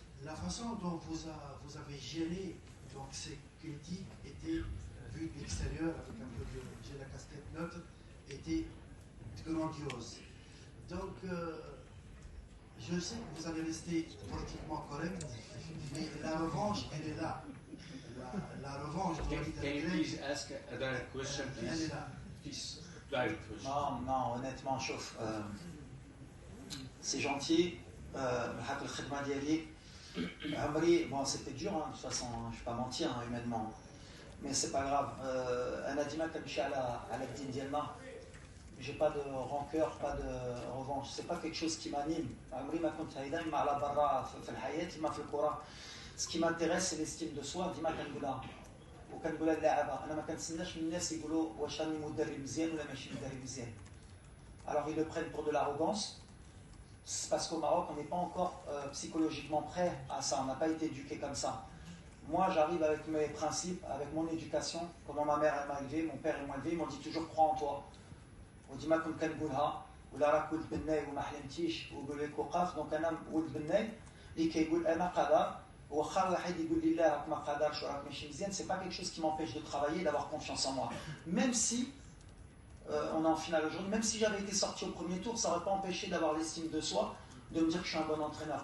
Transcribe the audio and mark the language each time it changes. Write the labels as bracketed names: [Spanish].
[French] La façon dont vous avez géré donc, ces critiques était, vue de l'extérieur, avec un peu de j'ai la casquette neutre, était grandiose. Donc, je sais que vous allez rester politiquement correct, mais la revanche, elle est là. La revanche de Walid El-Aghlali. [English] Can you please ask a direct question, please? [French] Elle est là. [English] Please, direct question. [French] Non, honnêtement, chauffe. C'est gentil. [Arabic] Hak al-Khidma diali. Amri, [French] bon, c'était dur, hein, de toute façon, je ne vais pas mentir, hein, humainement. Mais c'est pas grave. [Arabic] أنا ديما كنمشي على الدين ديالنا. [French] J'ai pas de rancœur, pas de revanche. C'est pas quelque chose qui m'anime. [Arabic] عمري ما كنت هيدا ما على برا في الحياة ما في الكرة. [French] Ce qui m'intéresse, c'est l'estime de soi. [Arabic] ديما كنقولها. وكنقولها للاعبة. أنا ما كنتسناش من الناس يقولوا واش راني مدرب مزيان ولا ماشي مدرب مزيان. [French] Alors ils le prennent pour de l'arrogance. C'est parce qu'au Maroc, on n'est pas encore psychologiquement prêt à ça. On n'a pas été éduqué comme ça. Moi, j'arrive avec mes principes, avec mon éducation, comment ma mère elle m'a élevé, mon père il m'a élevé, ils m'ont dit toujours crois en toi. [Arabic] وديما كنت كنقولها ولا راك ولد بناي وما حلمتيش وقول لك وقف. دونك انا ولد بناي اللي كيقول انا قادر واخا واحد يقول لي لا راك ما قادرش وراك ماشي مزيان. [French] C'est pas quelque chose qui m'empêche de travailler, d'avoir confiance en moi. Même si on est en finale aujourd'hui, même si j'avais été sorti au premier tour, ça n'aurait pas empêché d'avoir l'estime de soi, de me dire que je suis un bon entraîneur.